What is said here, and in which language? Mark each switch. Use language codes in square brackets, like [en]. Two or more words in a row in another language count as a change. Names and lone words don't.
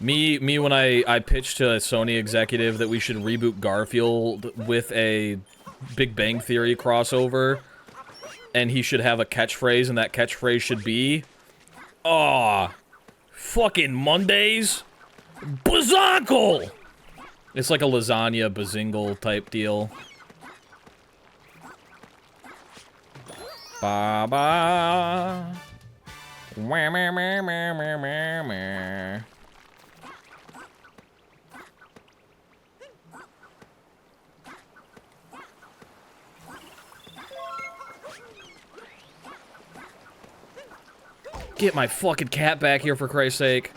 [en] Me when I pitched to a Sony executive that we should reboot Garfield with a Big Bang Theory crossover, and he should have a catchphrase, and that catchphrase should be, "Aw, fucking Mondays, bazonkle!" It's like a lasagna bazingle type deal. Ba ba. Wah, meh, meh, meh, meh, meh, meh. Get my fucking cat back here, for Christ's sake.